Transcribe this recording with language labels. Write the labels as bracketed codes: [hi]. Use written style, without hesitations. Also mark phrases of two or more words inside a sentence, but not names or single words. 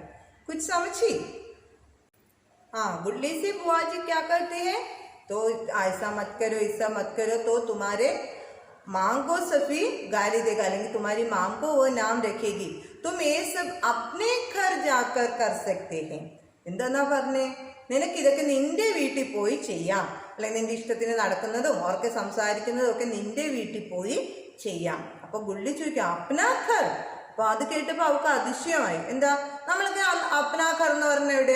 [hi] कुछ समझी? गुल्ली से बुआजी क्या करते हैं? तो ऐसा मत करो, ऐसा मत करो, तो तुम्हारे माँ को सभी गाली देगा, लेकिन तुम्हारी माँ को वो नाम रखेगी। तुम ये सब अपने घर जाकर कर सकते हैं। [ml] എന്താ പറഞ്ഞേ? നിനക്ക് ഇതൊക്കെ നിന്റെ വീട്ടിൽ പോയി ചെയ്യാം, അല്ലെങ്കിൽ നിന്റെ ഇഷ്ടത്തിന് നടക്കുന്നതും ഓർക്ക് സംസാരിക്കുന്നതും ഒക്കെ നിന്റെ വീട്ടിൽ പോയി ചെയ്യാം. അപ്പൊ ഗുള്ളി ചോദിക്കാം അപ്നാഘർ. അപ്പൊ അത് കേട്ടപ്പോ അവർക്ക് അതിശയമായി. എന്താ നമ്മളൊക്കെ അപ്നാഘർ എന്ന് പറഞ്ഞ എവിടെയാ?